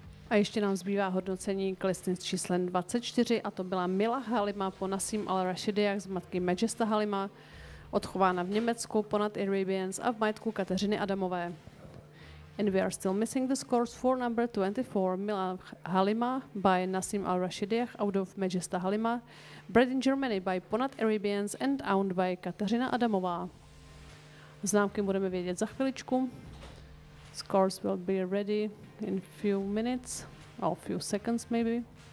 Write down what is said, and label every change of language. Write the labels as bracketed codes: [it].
[cs] A ještě nám zbývá hodnocení klesny s číslem 24 a to byla Mila Halima po Nassim al-Rashidiach z matky Majesta Halima, odchována v Německu ponad Arabians a v majetku Kateřiny Adamové. [en] And we are still missing the scores for number 24, Mila Halima by Nassim al-Rashidiach out of Majesta Halima, bred in Germany by Ponad Arabians and owned by Kateřina Adamová. [cs] Známky budeme vědět za chviličku. [en] Scores will be ready in few minutes, or few seconds maybe.